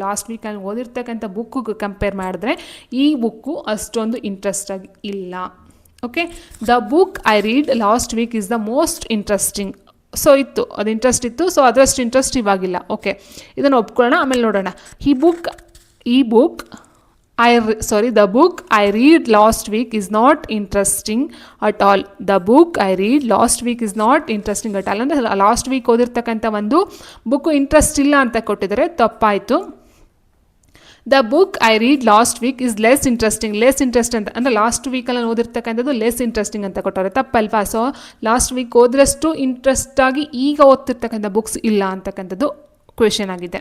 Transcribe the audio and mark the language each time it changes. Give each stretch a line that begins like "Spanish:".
Kannada: Last week ನಾನು ಓದಿರ್ತಕ್ಕಂಥ ಬುಕ್ಕಿಗೆ compare ಮಾಡಿದ್ರೆ ಈ ಬುಕ್ಕು ಅಷ್ಟೊಂದು ಇಂಟ್ರೆಸ್ಟ್ ಆಗಿ ಇಲ್ಲ.
English: Okay, the book I read last week is the most interesting.
Kannada: So ಇತ್ತು, ಅದು ಇಂಟ್ರೆಸ್ಟ್ ಇತ್ತು, ಸೊ ಅದರಷ್ಟು ಇಂಟ್ರೆಸ್ಟ್ ಇವಾಗಿಲ್ಲ. ಓಕೆ, ಇದನ್ನು ಒಪ್ಕೊಳ್ಳೋಣ, ಆಮೇಲೆ ನೋಡೋಣ. ಈ book
English: the book I read last week is not interesting at all. The book I read last week is not interesting at all.
Kannada: ಅಂದರೆ ಲಾಸ್ಟ್ ವೀಕ್ ಓದಿರ್ತಕ್ಕಂಥ ಒಂದು ಬುಕ್ಕು ಇಂಟ್ರೆಸ್ಟ್ ಇಲ್ಲ ಅಂತ ಕೊಟ್ಟಿದ್ದಾರೆ, ತಪ್ಪಾಯಿತು.
English: the book I read last week is less interesting
Kannada: ಅಂತ ಅಂದರೆ last ವೀಕಲ್ಲಿ ಓದಿರ್ತಕ್ಕಂಥದ್ದು less interesting ಅಂತ ಕೊಟ್ಟವ್ರೆ, ತಪ್ಪಲ್ವಾ? ಸೊ ಲಾಸ್ಟ್ ವೀಕ್ ಓದಿರಷ್ಟು ಇಂಟ್ರೆಸ್ಟ್ ಆಗಿ ಈಗ ಓದ್ತಿರ್ತಕ್ಕಂಥ ಬುಕ್ಸ್ ಇಲ್ಲ ಅಂತಕ್ಕಂಥದ್ದು ಕ್ವೆಶನ್ ಆಗಿದೆ.